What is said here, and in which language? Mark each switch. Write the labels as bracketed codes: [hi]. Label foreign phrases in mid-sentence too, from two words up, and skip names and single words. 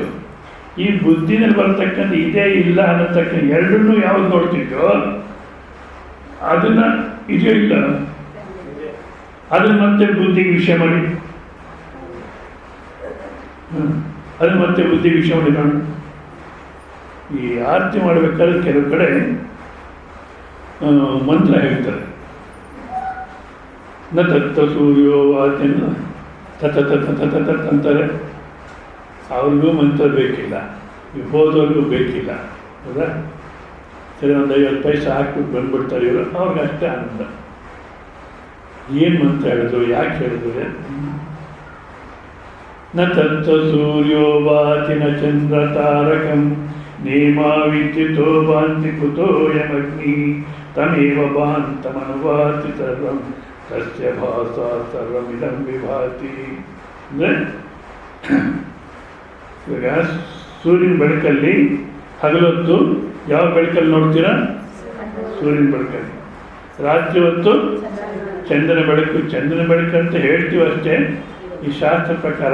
[kn] ಈ ಬುದ್ಧಿನಲ್ಲಿ ಬರ್ತಕ್ಕಂಥ ಇದೆ ಇಲ್ಲ ಅನ್ನತಕ್ಕಂಥ ಎರಡನ್ನೂ ಯಾವ್ದು ನೋಡ್ತಿದ್ದೋ ಅದನ್ನು ಇದೆಯೋ ಇಲ್ಲ ಅದನ್ನು ಮತ್ತೆ ಬುದ್ಧಿಗೆ ವಿಷಯ ಮಾಡಿ, ಅದನ್ನು ಮತ್ತೆ ಬುದ್ಧಿಗೆ ವಿಷಯ ಮಾಡಿ ನೋಡಿ. ಈ ಆರತಿ ಮಾಡಬೇಕಾದ್ರೆ ಕೆಲವು ಕಡೆ ಮಂತ್ರ ಹೇಳ್ತಾರೆ. [sa] ನ ತತ್ತ ಸೂರ್ಯೋ ಆತನ ತತ ತತ ತತ ತತ್ ಅಂತಾರೆ. [kn] ಅವ್ರಿಗೂ ಮಂತ್ರ ಬೇಕಿಲ್ಲ, ಹೋದವ್ರಿಗೂ ಬೇಕಿಲ್ಲ, ಹೌದಾ? ಸರಿ, ಒಂದು 50 ಪೈಸೆ ಹಾಕ್ಬಿಟ್ಟು ಬಂದ್ಬಿಡ್ತಾರೆ ಇವರು, ಅವ್ರಿಗೆ ಅಷ್ಟೇ ಆನಂದ. ಏನು ಮಂತ್ರ ಹೇಳಿದ್ರು, ಯಾಕೆ ಹೇಳಿದ್ರು? [sa] ನ ತತ್ತ ಸೂರ್ಯೋ ಭಾತಿ ನ ಚಂದ್ರ ತಾರಕಂ ನೇಮಾ ವಿದ್ಯುತೋ ಭಾಂತಿ ಕುತೋಯಮಗ್ನಿ ತಮೇವ ಭಾಂತಮನುಭಾತಿ ಸರ್ವಂ ತಸ್ಯ ಭಾಸ ಸರ್ವಮಿದಂ ವಿಭಾತಿ. [kn] ಅಂದರೆ ಇವಾಗ ಸೂರ್ಯನ ಬೆಳಕಲ್ಲಿ ಹಗಲೊತ್ತು ಯಾವ ಬೆಳಕಲ್ಲಿ ನೋಡ್ತೀರಾ? ಸೂರ್ಯನ ಬೆಳಕಲ್ಲಿ. ರಾತ್ರಿ ಹೊತ್ತು ಚಂದ್ರನ ಬೆಳಕು. ಚಂದ್ರನ ಬೆಳಕು ಅಂತ ಹೇಳ್ತೀವಿ ಅಷ್ಟೇ ಈ ಶಾಸ್ತ್ರ ಪ್ರಕಾರ.